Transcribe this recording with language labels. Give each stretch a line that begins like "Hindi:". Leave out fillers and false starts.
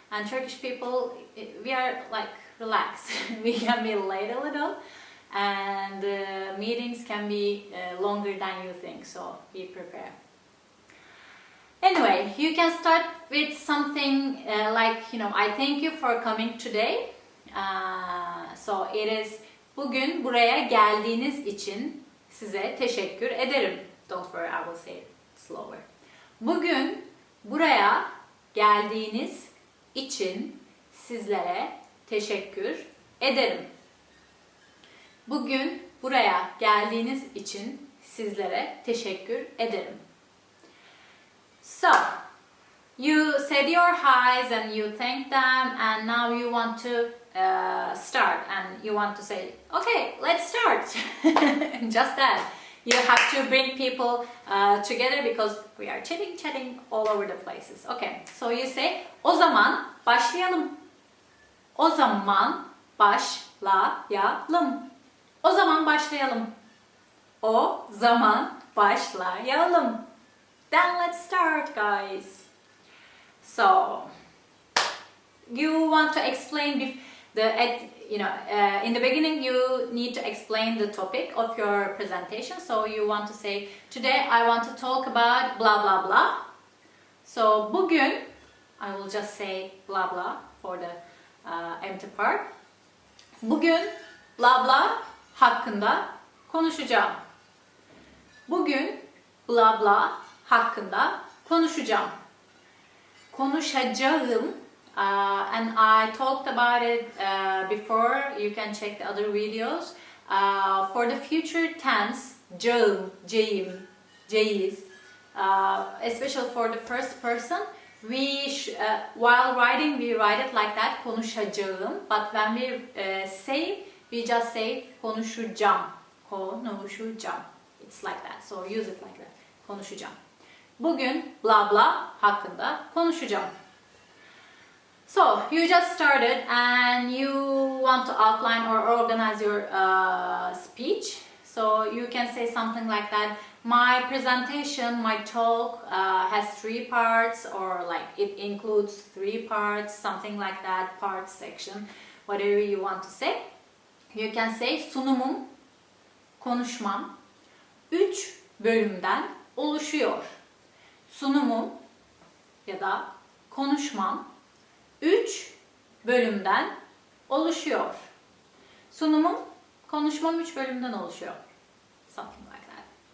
English: And Turkish people, we are like relaxed. We can be late a little, and meetings can be longer than you think. So be prepared. Anyway, you can start with something like, you know, I thank you for coming today. So it is,
Turkish: bugün buraya geldiğiniz için size teşekkür ederim.
English: Don't worry, I will say it slower.
Turkish: Bugün buraya geldiğiniz için sizlere teşekkür ederim. Bugün buraya geldiğiniz için sizlere teşekkür ederim.
English: So, you said your highs and you thanked them, and now you want to start and you want to say, okay, let's start. Just that. You have to bring people together because we are chatting all over the places. Okay, so you say,
Turkish: o zaman başlayalım. O zaman başlayalım. O zaman başlayalım. O zaman başlayalım.
English: Then let's start, guys. So, you want to explain in the beginning you need to explain the topic of your presentation. So you want to say, today I want to talk about blah blah blah. So bugün, I will just say blah blah for the empty part.
Turkish: Bugün blah blah hakkında konuşacağım. Bugün blah blah hakkında konuşacağım. Konuşacağım.
English: And I talked about it before. You can check the other videos. For the future tense, cağım, ceyiz, especially for the first person, while writing we write it like that, konuşacağım. But when we say, we just say konuşacağım, konuşacağım. It's like that. So use it like that. Konuşacağım.
Turkish: Bugün blah blah hakkında konuşacağım.
English: So, you just started and you want to outline or organize your speech. So, you can say something like that. My presentation, my talk has 3 parts, or like it includes 3 parts, something like that, parts, section, whatever you want to say. You can say
Turkish: sunumum, konuşmam, 3 bölümden oluşuyor. Sunumum ya da konuşmam 3 bölümden oluşuyor. Sunumum, konuşmam 3 bölümden oluşuyor.
English: Something like that.